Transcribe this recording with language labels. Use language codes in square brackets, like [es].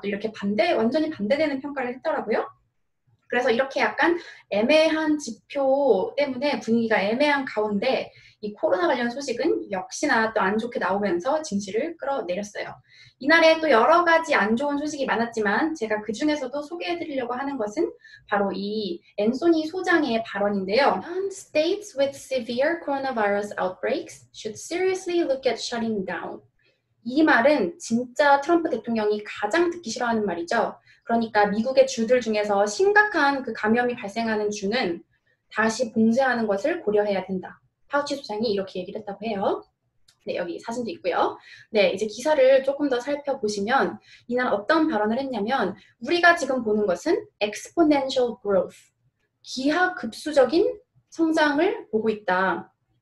[ko] 또 이렇게 완전히 반대되는 평가를 했더라고요. 그래서 이렇게 약간 애매한 지표 때문에 분위기가 애매한 가운데 이 코로나 관련 소식은 역시나 또 안 좋게 나오면서 증시를 끌어내렸어요. 이날에 또 여러 가지 안 좋은 소식이 많았지만 제가 그 중에서도 소개해드리려고 하는 것은 바로 이 앤소니 소장의 발언인데요. [en] States with severe coronavirus outbreaks should seriously look at shutting down. [ko] 이 말은 진짜 트럼프 대통령이 가장 듣기 싫어하는 말이죠. 그러니까 미국의 주들 중에서 심각한 그 감염이 발생하는 주는 다시 봉쇄하는 것을 고려해야 된다. 파우치 소장이 이렇게 얘기를 했다고 해요. 네, 여기 사진도 있고요. 네, 이제 기사를 조금 더 살펴보시면 이날 어떤 발언을 했냐면 우리가 지금 보는 것은 exponential growth, 기하급수적인 성장을 보고 있다.